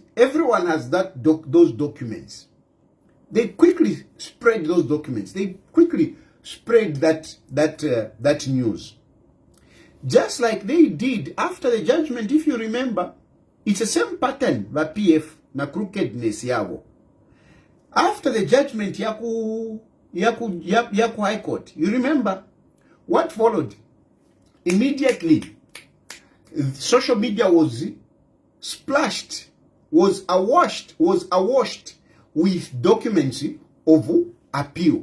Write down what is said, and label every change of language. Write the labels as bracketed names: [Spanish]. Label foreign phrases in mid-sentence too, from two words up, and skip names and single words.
[English] Everyone has those documents. They quickly spread those documents. They quickly spread that news. Just like they did after the judgment, if you remember, it's the same pattern by PF na crookedness yabo. After the judgment yaku High Court, you remember what followed? Immediately, social media was splashed, was awash with documents of appeal.